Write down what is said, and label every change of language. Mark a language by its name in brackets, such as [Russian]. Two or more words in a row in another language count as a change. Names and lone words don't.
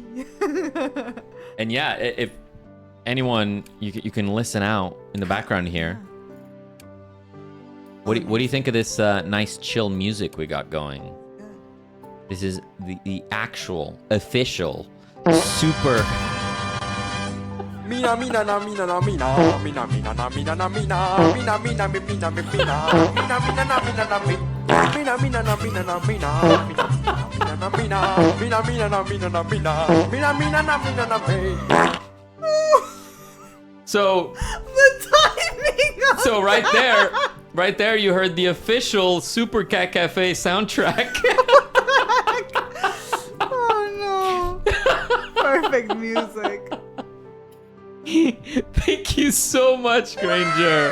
[English] And yeah, if anyone, you can listen out in the background here. What do you think of this nice chill music we got going? This is the actual official super. Mina mina na mina na mina mina mina na mina na mina mina mina mina mina mina mina na mina na mina mina na mina na mina mina na mina na mina. So the timing. So right there, you heard the official Super Cat Cafe soundtrack. Oh no! Perfect music. Thank you so much, Granger.